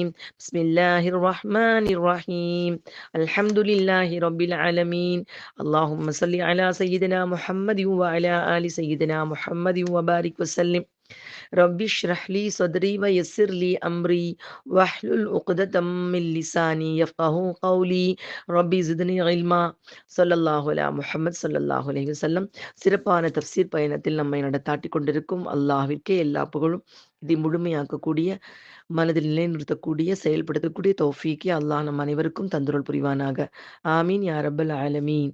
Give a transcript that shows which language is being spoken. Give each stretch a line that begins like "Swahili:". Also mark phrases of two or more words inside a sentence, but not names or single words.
Arabic: بسم الله الرحمن الرحيم. الحمد لله رب العالمين. اللهم صل على سيدنا محمد وعلى آل سيدنا محمد وبارك وسلم. رب اشرح لي صدري ويسر لي أمري واحلل عقدة من لساني يفقه قولي. ربي زدني علما. صلى الله على محمد صلى الله عليه وسلم.
Tamil: சிறப்பான தஃப்சீர் பயணத்தில் நம்மை நடத்தாட்டிக் கொண்டிருக்கும் அல்லாஹ்விற்கே எல்லா புகழும். இதை முழுமையாக்கக்கூடிய, மனதில் நிலைநிறுத்தக்கூடிய, செயல்படுத்தக்கூடிய தௌஃபீக்கை அல்லாஹ் நம் அனைவருக்கும் தந்தருள் புரிவானாக.
Arabic: آمين يا رب العالمين.